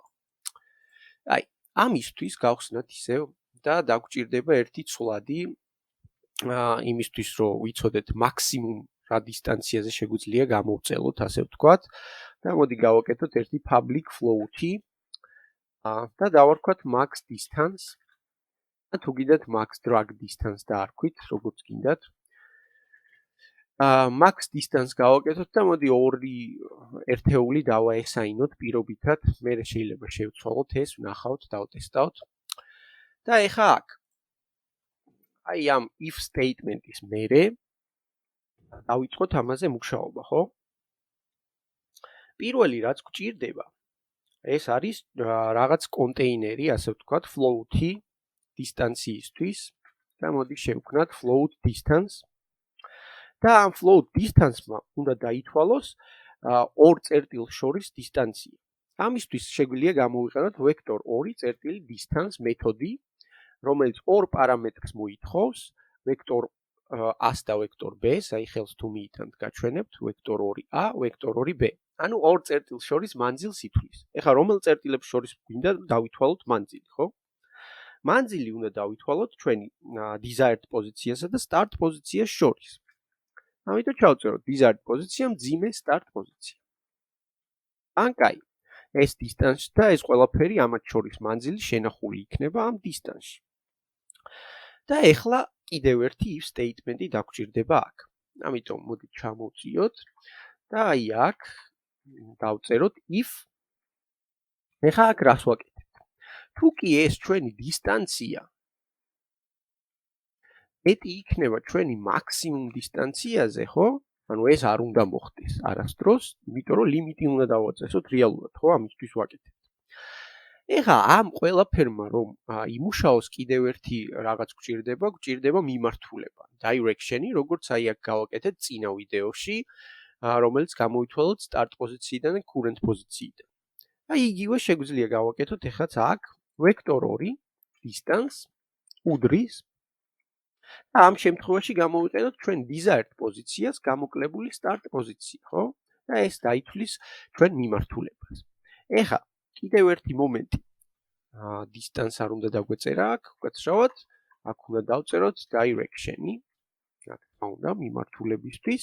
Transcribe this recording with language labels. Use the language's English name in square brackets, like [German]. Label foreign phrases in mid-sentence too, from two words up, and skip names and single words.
[Georgian] აი, ამისთვის გავხსნათ ისევ და დაგჭირდება ერთი ცვლადი იმისთვის რომ ვიცოდეთ მაქსიმუმ რა დისტანციაზე შეგვიძლია გამოვწელოთ, ასე ვთქვათ. და მოდი გავაკეთოთ ერთი [English] public float- [Georgian] ი და დავარქვათ [English] max distance. [Georgian] თუ გინდათ [English] max drag distance [Georgian] დაარქვით, როგორც გინდათ. [English] max distance [Georgian] გავაკეთოთ და მოდი ორი ერთეული დავაესაინოთ პირობითად, მე შეიძლება შევცვალოთ ეს, ვნახავთ, დავტესტავთ. და ეხა აქ აი ამ [English] if statement- [Georgian] ის მერე დავიწყოთ ამაზე მუშაობა, ხო? პირველი რაც გვჭირდება, ეს არის რაღაც კონტეინერი, ასე ვთქვათ, float-ი დისტანციისთვის და მოდი შევქმნათ [English] float distance. [Georgian] და ამ [English] float distance- [Georgian] მა უნდა დაითვალოს ორ წერტილს შორის დისტანცია. ამისთვის შეგვიძლია გამოვიყენოთ [English] vector 2 distance [Georgian] მეთოდი, რომელიც ორ პარამეტრს მოითხოვს, [English] vector a- [Georgian] ს და [English] vector b- [Georgian] ს, აი ხელს თუ მიიტანთ გაჩვენებთ [English] vector 2a, vector 2b. [Georgian] ანუ ორ წერტილს შორის მანძილს ითვლის. ეხლა რომელ წერტილებს შორის გვინდა დავითვალოთ მანძილი, ხო? მანძილი უნდა დავითვალოთ ჩვენი desired პოზიციასა და start პოზიციას შორის. ამიტომ ჩავწეროთ desired პოზიცია მძიმე start პოზიცია. ან კაი, ეს distance და ეს ყველაფერი ამათ შორის მანძილი შენახული იქნება ამ distance-ში. და ეხლა კიდევ ერთი [English] if statement- [Georgian] ი დაგჭირდება აქ. ამიტომ მოდი ჩამოვწიოთ და აი აქ დავწეროთ if. ეხლა აქ რას ვაკეთებთ? თუ კი ეს ჩვენი დისტანცია მეტი იქნება ჩვენი მაქსიმუმ დისტანციაზე, ხო? ანუ ეს არ უნდა მოხდეს არასდროს, იმიტომ რომ ლიმიტი უნდა დავაწესოთ რეალურად, ხო? ამისთვის ვაკეთებთ. ეხლა ამ ყველაფერმა რომ იმუშაოს კიდევ ერთი რაღაც გვჭირდება მიმართულება, direction-ი, როგორც აი აქ გავაკეთეთ წინა ვიდეოში, რომელიც გამოითვალოთ start პოზიციიდან და current პოზიციიდან. აი იგივე შეგვიძლია გავაკეთოთ ეხლაც აქ [English] vector 2 distance [Georgian] უდრის და ამ შემთხვევაში გამოვიყენოთ ჩვენ desired პოზიციას გამოკლებული start პოზიცია, ხო? და ეს დაითვლის ჩვენ მიმართულებას. ეხლა კიდევ ერთი მომენტი. distance არ უნდა დაგვეწერა აქ, უკაცრავად, აქ უნდა დავწეროთ direction-ი, რა თქმა უნდა, მიმართულებისთვის.